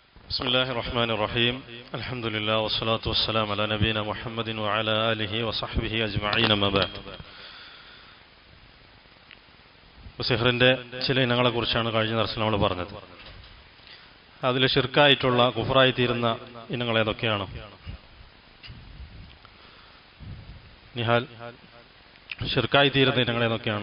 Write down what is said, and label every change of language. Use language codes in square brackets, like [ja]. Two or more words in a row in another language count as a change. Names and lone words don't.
[ar] بسم الله الرحمن الرحيم الحمد لله والصلاة والسلام على نبينا محمد وعلى آله وصحبه أجمعين ما بعد. [ml] സിഹറിൻ്റെ ചില ഇനങ്ങളെക്കുറിച്ചാണ് കഴിഞ്ഞ ദിവസം നമ്മൾ പറഞ്ഞത്. അതിൽ ഷിർക്കായിട്ടുള്ള കുഫറായി തീരുന്ന ഇനങ്ങൾ ഏതൊക്കെയാണ്? നിഹാൽ, ഷിർക്കായി തീരുന്ന ഇനങ്ങൾ ഏതൊക്കെയാണ്?